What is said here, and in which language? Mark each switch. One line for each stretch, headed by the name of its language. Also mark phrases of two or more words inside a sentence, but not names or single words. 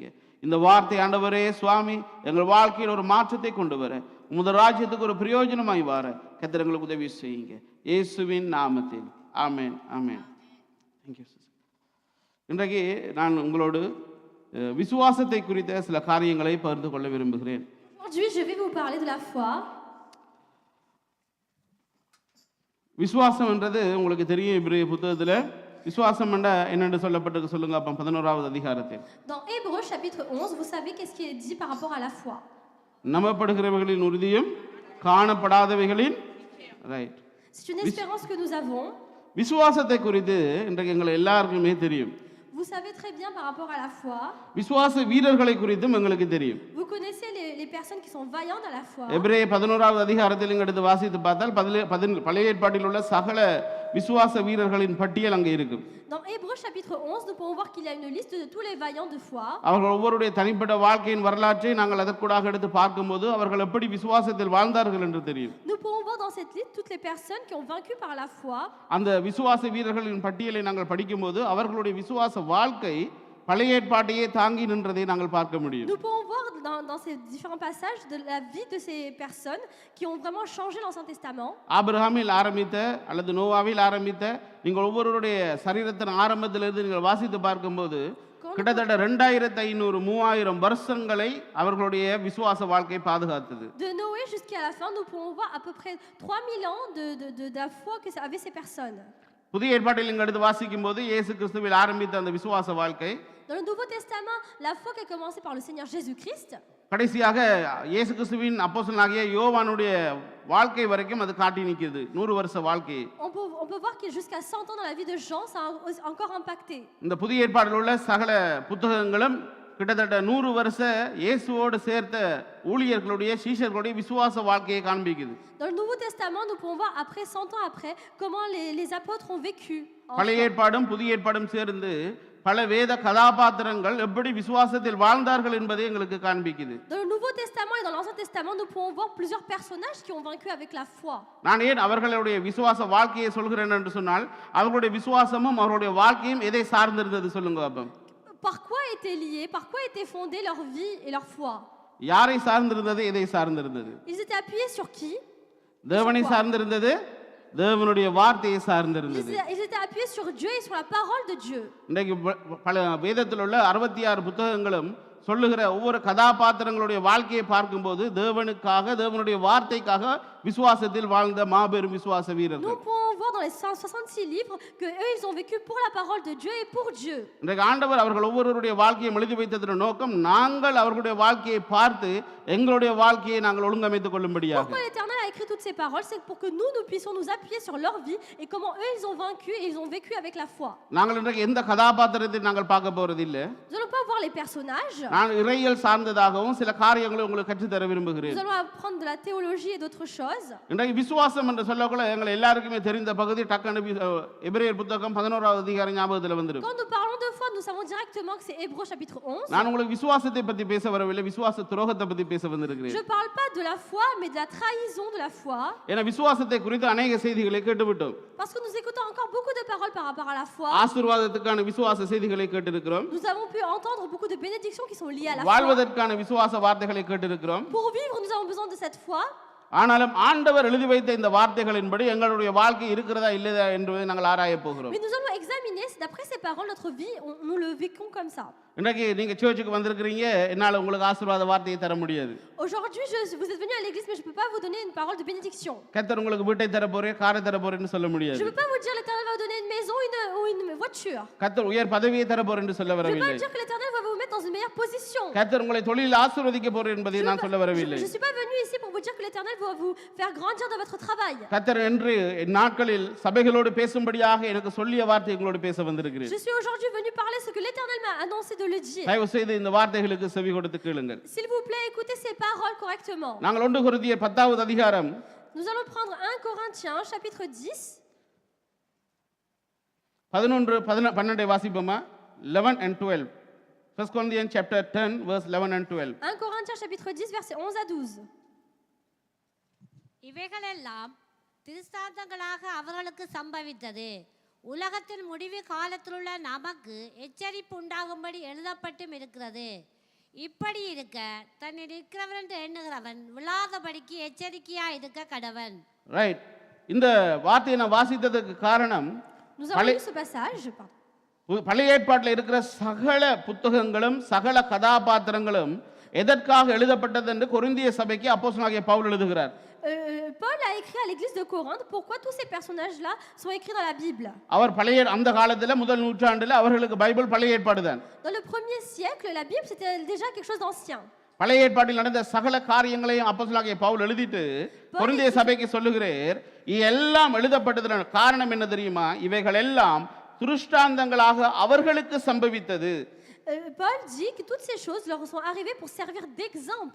Tamil: இந்த வார்த்தை ஆண்டவரே சுவாமி எங்கள் வாழ்க்கையில் ஒரு மாற்றத்தை கொண்டு வர, உமது ராஜ்யத்துக்கு ஒரு பிரயோஜனமாய் வர கர்த்தர் எங்களுக்கு உதவி செய்யுங்க. இயேசுவின் நாமத்தில் ஆமென், ஆமென்.
English: Thank you sister.
Tamil: இன்றைக்கு நான் உங்களோடு விசுவாசத்தை குறித்த சில காரியங்களை பகிர்ந்து கொள்ள விரும்புகிறேன்.
French: Aujourd'hui, je vais vous parler de la foi.
Tamil: விசுவாசம் என்றது உங்களுக்கு தெரியும். இப்ரேய புத்தகத்தில் விசுவாசம் என்னென்று சொல்லப்பட்டிருக்கு சொல்லுங்க அப்போ 11வது அதிகாரத்தில்.
French: Dans Hébreux chapitre 11, vous savez qu'est-ce qui est dit par rapport à la foi?
Tamil: நம்பப்படுகிறவைகளின் உறுதியும் காணப்படாதவைகளின் ரைட்.
French: C'est une espérance que nous avons.
Tamil: விசுவாசத்தை குறித்து இன்றைக்கு எங்களை எல்லாருக்குமே தெரியும்.
French: Vous savez très bien par rapport à la foi.
Tamil: விசுவாச வீரர்களை குறித்தும் எங்களுக்கு தெரியும்.
French: Vous connaissez les personnes qui sont vaillantes à la foi.
Tamil: எபிரேய 11வது அதிகாரத்தில் இங்க எடுத்து வாசித்து பார்த்தால் பழைய ஏற்பாட்டில் உள்ள சகல விசுவாச வீரர்களின் பட்டியல் அங்கே இருக்கும்.
French: Dans Hébreux chapitre 11, nous pouvons voir qu'il y a une liste de tous les vaillants de foi.
Tamil: அவர்கள் ஒவ்வொருடைய தனிப்பட்ட வாழ்க்கையின் வரலாற்றை நாங்கள் அதற்குடாக எடுத்து பார்க்கும்போது அவர்கள் எப்படி விசுவாசத்தில் வாழ்ந்தார்கள் என்று தெரியும்.
French: Nous pouvons voir dans cette liste toutes les personnes qui ont vaincu par la foi.
Tamil: அந்த விசுவாச வீரர்களின் பட்டியலை நாங்கள் படிக்கும்போது அவர்களுடைய விசுவாச வாழ்க்கை பழைய ஏற்பாட்டையே தாங்கி நின்றதை நாங்கள் பார்க்க முடியும்.
French: Nous pouvons voir dans ces différents passages de la vie de ces personnes qui ont vraiment changé l'Ancien Testament.
Tamil: ஆபிரகாமில் ஆரம்பித்த அல்லது நோவாவில் ஆரம்பித்த நீங்கள் ஒவ்வொருவருடைய சரீரத்தின் ஆரம்பத்திலிருந்து நீங்கள் வாசித்து பார்க்கும்போது கிட்டத்தட்ட 2500-3000 வருஷங்களை அவர்களுடைய விசுவாச வாழ்க்கை பாதுகாத்தது.
French: De Noé jusqu'à la fin, nous pouvons voir à peu près 3000 ans de la foi que avaient ces personnes.
Tamil: புதிய ஏற்பாட்டில் இங்கு எடுத்து வாசிக்கும் போது இயேசு கிறிஸ்துவில் ஆரம்பித்த அந்த விசுவாச வாழ்க்கை
French: Dans le Nouveau Testament, la foi qui a commencé par le Seigneur Jésus-Christ,
Tamil: கடைசியாக இயேசு கிறிஸ்துவின் அப்போஸ்தலனாகிய யோவானுடைய வாழ்க்கை வரைக்கும் அது காட்டி நிற்கிறது. 100 வருஷ வாழ்க்கை.
French: on peut voir que jusqu'à 100 ans dans la vie de Jean, ça a encore impacté.
Tamil: இந்த புதிய ஏற்பாட்டில் உள்ள சகல புத்தகங்களும் கிட்டத்தட்ட 100 வருஷ இயேசுவோடு சேர்த்த ஊழியர்களுடைய சீஷர்களுடைய விசுவாச வாழ்க்கையை காண்பிக்குது.
French: Dans le Nouveau Testament, nous pouvons voir après 100 ans après comment les apôtres ont vécu.
Tamil: பழைய ஏற்பாடும் புதிய ஏற்பாடும் சேர்ந்து பல வேத கதாபாத்திரங்கள் எப்படி விசுவாசத்தில் வாழ்ந்தார்கள் என்பதை எங்களுக்கு காண்பிக்குது.
French: Dans le Nouveau Testament et dans l'Ancien Testament, nous pouvons voir plusieurs personnages qui ont vaincu avec la foi.
Tamil: நான் ஏன் அவர்களுடைய விசுவாச வாழ்க்கையை சொல்கிறேன் என்று சொன்னால் அவர்களுடைய விசுவாசமும் அவர்களுடைய வாழ்க்கையும் எதை சார்ந்திருந்தது சொல்லுங்க பாப்போம்.
French: Par quoi étaient liés, par quoi était fondée leur vie et leur foi?
Tamil: யாரை சார்ந்திருந்தது, எதை சார்ந்திருந்தது?
French: Ils étaient appuyés sur qui?
Tamil: தேவனை சார்ந்திருந்தது, தேவனுடைய வார்த்தையை சார்ந்திருந்தது.
French: Ils étaient appuyés sur Dieu et sur la parole de Dieu.
Tamil: இன்றைக்கு பல வேதத்தில் உள்ள 66 புத்தகங்களும் சொல்லுகிற ஒவ்வொரு கதாபாத்திரங்களுடைய வாழ்க்கையை பார்க்கும்போது தேவனுக்காக தேவனுடைய வார்த்தைக்காக விசுவாசத்தில் வாழ்ந்த மாபெரும் விசுவாச வீரர்கள்.
French: Nous pouvons voir dans les 166 livres que eux ils ont vécu pour la parole de Dieu et pour Dieu.
Tamil: இன்றைக்கு ஆண்டவர் அவர்கள் ஒவ்வொருவருடைய வாழ்க்கையை எழுதி வைத்ததன் நோக்கம் நாங்கள் அவர்களுடைய வாழ்க்கையை பார்த்து எங்களுடைய வாழ்க்கையை நாங்கள் ஒழுங்கமைத்துக் கொள்ளும்படியாக.
French: Pourquoi l'Éternel a écrit toutes ces paroles, c'est pour que nous puissions nous appuyer sur leur vie et comment eux ils ont vaincu et ils ont vécu avec la foi.
Tamil: நாங்கள் இன்றைக்கு எந்த கதாபாத்திரத்தை நாங்கள் பார்க்க போறது இல்ல.
French: Nous allons pas voir les personnages.
Tamil: நான் இறையியல் சார்ந்ததாகவும் சில காரியங்களை உங்களுக்கு கற்றுத் தர விரும்புகிறேன்.
French: Nous allons apprendre de la théologie et d'autres choses.
Tamil: இன்றைக்கு விசுவாசம் என்று சொல்லக்குள்ள எங்கள் எல்லாருக்குமே தெரிந்த பகுதி டக்கன எபிரேயர் புத்தகம் 11வது அதிகாரம் ஞாபகத்தில் வந்துரும்.
French: Quand nous parlons de foi, nous savons directement que c'est Hébreux chapitre 11.
Tamil: நான் உங்களுக்கு விசுவாசத்தை பத்தி பேச வரவில்லை, விசுவாச துரோகத்தை பத்தி பேச வந்திருக்கிறேன்.
French: Je parle pas de la foi mais de la trahison de la foi.
Tamil: ஏன்னா விசுவாசத்தை குறித்து अनेक செய்திகளை கேட்டுவிட்டோம்.
French: Parce que nous écoutons encore beaucoup de paroles par rapport à la foi.
Tamil: ஆசீர்வாதத்துக்கான விசுவாச செய்திகளை கேட்டிருக்கிறோம்.
French: Nous avons pu entendre beaucoup de bénédictions qui sont liées à la foi.
Tamil: வாழ்வதற்கான விசுவாச வார்த்தைகளை கேட்டிருக்கிறோம்.
French: Pour vivre, nous avons besoin de cette foi.
Tamil: ஆனாலும் ஆண்டவர் எழுதி வைத்த இந்த வார்த்தைகளின்படி எங்களுடைய வாழ்க்கை இருக்கிறதா இல்லையா என்பதை நாங்கள் ஆராயப் போகிறோம்.
French: Mais nous allons examiner si d'après ces paroles, notre vie, nous le vécons comme ça.
Tamil: இன்றைக்கு நீங்க சர்ச்சுக்கு வந்திருக்கிறீங்க, என்னால உங்களுக்கு ஆசீர்வாத வார்த்தையை தர முடியாது.
French: Aujourd'hui, vous êtes venu à l'église, mais je ne peux pas vous donner une parole de bénédiction.
Tamil: கர்த்தர் உங்களுக்கு வீட்டை தர போறேன், காரை தர போறேன்னு சொல்ல
French: Je
Tamil: முடியாது.
French: ne peux pas vous dire l'Éternel va vous donner une maison ou une voiture.
Tamil: கர்த்தர் உயர் பதவியை தர போறேன்னு சொல்ல
French: Je ne peux
Tamil: வரவில்லை.
French: pas dire que l'Éternel va vous mettre dans une meilleure position.
Tamil: கர்த்தர் உங்களை தொழிலில் ஆசீர்வதிக்க போறேன் என்பதை நான் சொல்ல வரவில்லை.
French: Je ne suis pas venu ici pour vous dire que l'Éternel va vous faire grandir dans votre travail.
Tamil: கர்த்தர் என்று நாட்களில் சபைகளோடு பேசும்படியாக எனக்கு சொல்லிய வார்த்தை உங்களோடு பேச வந்திருக்கிறேன்.
French: Je suis aujourd'hui venu parler ce que l'Éternel m'a annoncé de le dire.
Tamil: தயவு செய்து இந்த வார்த்தைகளுக்கு செவி கொடுத்து கேளுங்கள்.
French: S'il vous plaît, écoutez ces paroles correctement.
Tamil: நாங்கள் 1 கொரிந்தியர் 10வது அதிகாரம்
French: Nous allons prendre 1 Corinthiens chapitre 10.
Tamil: 11-12 வாசிப்போமா?
English: 11 and 12. 1 Corinthians chapter 10 verse 11 and 12.
French: 1 Corinthiens chapitre 10 versets 11 à 12.
Tamil: இவைகளெல்லாம் திருஸ்தாந்தங்களாக அவர்களுக்கு சம்பவித்தது. உலகத்தின் முடிவு காலத்திலுள்ள நமக்கு எச்சரிப்பு உண்டாகும்படி எழுதப்பட்டும் இருக்கிறது. இப்படி இருக்க தன்னில் இருக்கிறவன் என்று எண்ணுகிறவன் விழாதபடிக்கு எச்சரிக்கையா இருக்க கடவன். ரைட். இந்த வார்த்தையை நான் வாசித்ததுக்கு காரணம்
French: Nous avons lu ce passage.
Tamil: பழைய ஏற்பாட்டில் இருக்கிற சகல புத்தகங்களும் சகல கதாபாத்திரங்களும் எதற்காக எழுதப்பட்டது என்று கொரிந்திய சபைக்கு அப்போஸ்தலனாகிய பவுல் எழுதுகிறார்.
French: Paul a écrit à l'église de Corinthe pourquoi tous ces personnages-là sont écrits dans la Bible.
Tamil: அவர் பழைய அந்த காலத்துல முதல் நூற்றாண்டுல அவர்களுக்கு பைபிள் பழைய ஏற்பாடு தான்.
French: Dans le 1er siècle, la Bible c'était déjà quelque chose d'ancien.
Tamil: பழைய ஏற்பாட்டில் நடந்த சகல காரியங்களையும் அப்போஸ்தலனாகிய பவுல் எழுதிட்டு கொரிந்திய சபைக்கு சொல்லுகிறார், எல்லாம் எழுதப்பட்டதன் காரணம் என்ன தெரியுமா? இவைகள் எல்லாம் திருஷ்டாந்தங்களாக அவர்களுக்கு சம்பவித்தது.
French: Paul dit que toutes ces choses leur sont arrivées pour servir d'exemple.